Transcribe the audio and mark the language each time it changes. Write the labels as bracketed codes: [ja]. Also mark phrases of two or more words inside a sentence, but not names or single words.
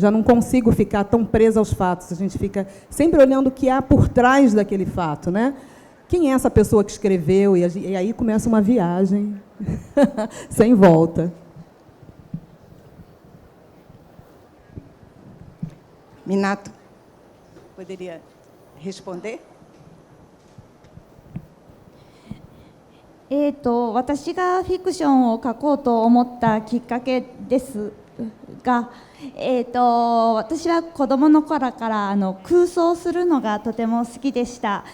[pt] Já não consigo ficar tão presa aos fatos. A gente fica sempre olhando o que há por trás daquele fato, né? Quem é essa pessoa que escreveu? E aí começa uma viagem sem volta. Minato, poderia responder? [ja] 私がフィクションを書こうと思ったきっかけですが、私は子どもの頃から空想するのがとても好きでした。